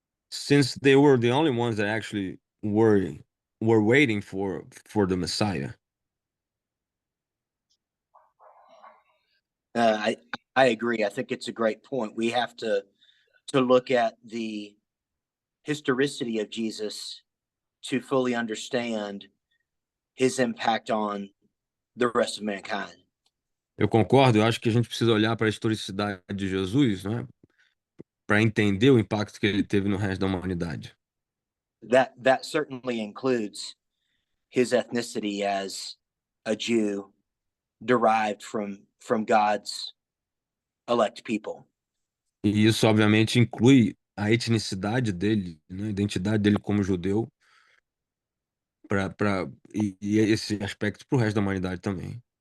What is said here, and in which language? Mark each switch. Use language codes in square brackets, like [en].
[en] Since they were the only ones that actually were waiting for the Messiah. I agree. I think it's a great point. We have to look at the historicity of Jesus to fully understand his impact on the rest of mankind. [pt] Eu concordo, eu acho que a gente precisa olhar para a historicidade de Jesus, né, para entender o impacto que ele teve no resto da humanidade. [en] That certainly includes his ethnicity as a Jew derived from God's elect people. [pt] E isso, obviamente, inclui a etnicidade dele, né, a identidade dele como judeu, e esse aspecto para o resto da humanidade também.